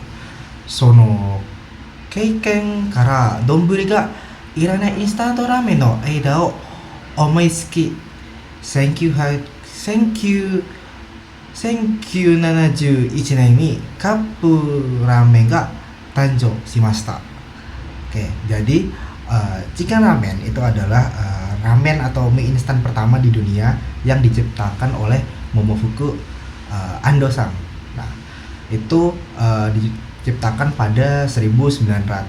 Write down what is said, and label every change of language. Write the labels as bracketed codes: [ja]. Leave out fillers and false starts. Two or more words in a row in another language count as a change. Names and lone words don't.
[ja] その経験から丼がいらないインスタントラーメンの間を思いつき、1971年にカップラーメンが誕生しました. [id] Oke, jadi [en] chicken ramen [id] itu adalah ramen atau mie instan pertama di dunia yang diciptakan oleh Momofuku Ando-san. Nah, itu diciptakan pada 1958.